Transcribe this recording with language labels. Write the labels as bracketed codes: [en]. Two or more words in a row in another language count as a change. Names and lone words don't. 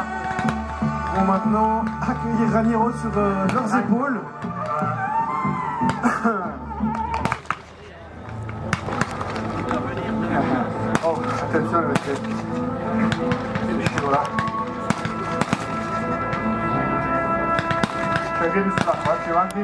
[fr] Ils vont maintenant accueillir Raniero sur leurs épaules. [it] Oh, attenzione perché scivola. Cioè vieni sull'acqua, più avanti.